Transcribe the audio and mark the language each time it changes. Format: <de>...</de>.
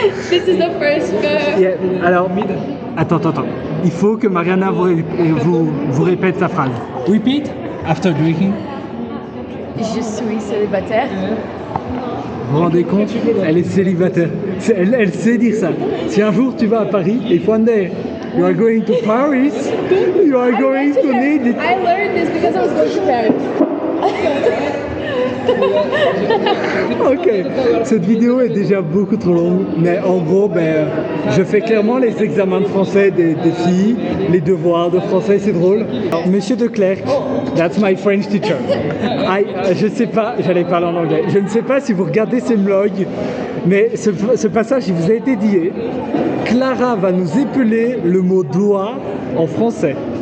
<en>This is the first</en> <fr>Yeah. Alors, attends. Il faut que Mariana vous répète sa phrase.</fr> <en>Repeat after drinking.</en> <fr>Je suis célibataire. Vous vous rendez compte? Elle est célibataire. Elle sait dire ça. Si un jour tu vas à Paris,</fr> <en>if one day you are going to Paris, you are going to need it. I learned this because I was going to Paris.</en> <fr>Ok, cette vidéo est déjà beaucoup trop longue, mais en gros, je fais clairement les examens de français des filles, les devoirs de français, c'est drôle.</fr> <en>Monsieur de Clercq, that's my French teacher.</en> <fr>Je sais pas, j'allais parler en anglais. Je ne sais pas si vous regardez ces vlogs, mais ce passage, il vous a été dit. Clara va nous épeler le mot doigt en français.</fr>